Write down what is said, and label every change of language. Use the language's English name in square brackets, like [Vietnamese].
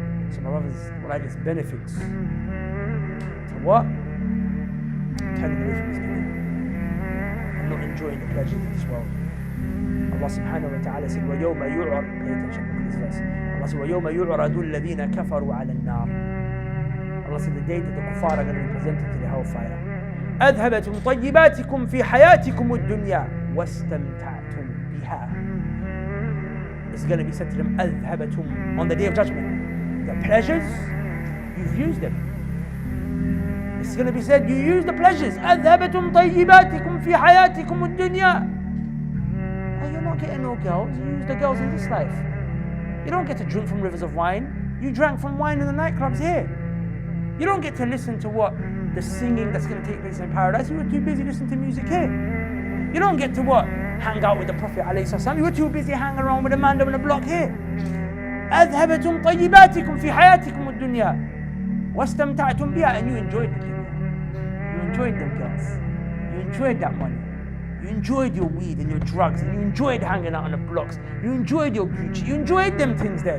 [English] So my brothers, what I just benefits to what? Turning away from this dunya and not enjoying the pleasures of this world. Allah subhanahu wa ta'ala said, [Arabic] وَيَوْمَ يُعْرَضُ, [English] pay attention to this verse. [Arabic] Allah [English] said, [Arabic] وَيَوْمَ يُعْرَضُ الَّذِينَ كَفَرُوا عَلَى النَّارِ. [English] Allah said, the day that the kuffar are going to be presented to the hellfire. [Arabic] أَذْهَبَتُمْ طَيِّبَاتِكُمْ فِي حَيَاتِكُمُ الدُّنْيَا وَاسْتَمْتَعْتُمْ بِهَا. [English] It's going to be said to them, [Arabic] أَذْهَبَتُمْ, [English] on the day of judgment. The pleasures, you've used them. It's going to be said, you use the pleasures. [Arabic] أَذْهَبَتُمْ طَيِّبَاتِكُمْ فِي حَيَاتِكُمُ الدُّنْيَا. [English] You're not getting no girls, you use the girls in this life. You don't get to drink from rivers of wine. You drank from wine in the nightclubs here. You don't get to listen to what? The singing that's going to take place in paradise. You were too busy listening to music here. You don't get to what? Hang out with the Prophet ﷺ. You were too busy hanging around with a man on the block here. [Arabic] أذهبتم طيباتكم في حياتكم الدنيا واستمتعتم بها. [English] And you enjoyed the dunya. You enjoyed them girls. You enjoyed that money. You enjoyed your weed and your drugs, and you enjoyed hanging out on the blocks. You enjoyed your Gucci. You enjoyed them things there.